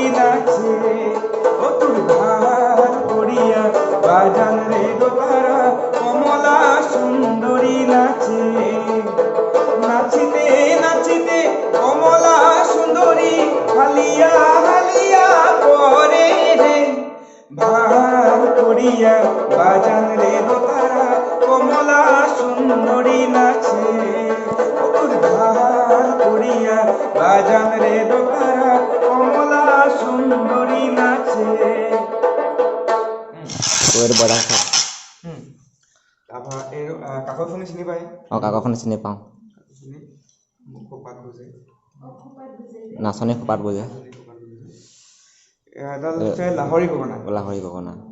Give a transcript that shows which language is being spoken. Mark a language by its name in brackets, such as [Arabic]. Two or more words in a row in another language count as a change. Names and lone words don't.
[Bangla] নাচে ও তোর ধার করিয়া বাজান রে দোতারা কমলা সুন্দরী নাচে নাচিতে নাচিতে কমলা সুন্দরী হালিয়া হালিয়া করে রে ভার করিয়া বাজান রে দোতারা কমলা সুন্দরী নাচে বাজান রে দোতারা কমলা সুন্দরী নাচে [Assamese] তাৰপৰা এই কাকতখনি চিনি পায় কাকতখনি চিনি পাওঁ নাচনী খোপাত বজে এডাল লাহৰী গগনা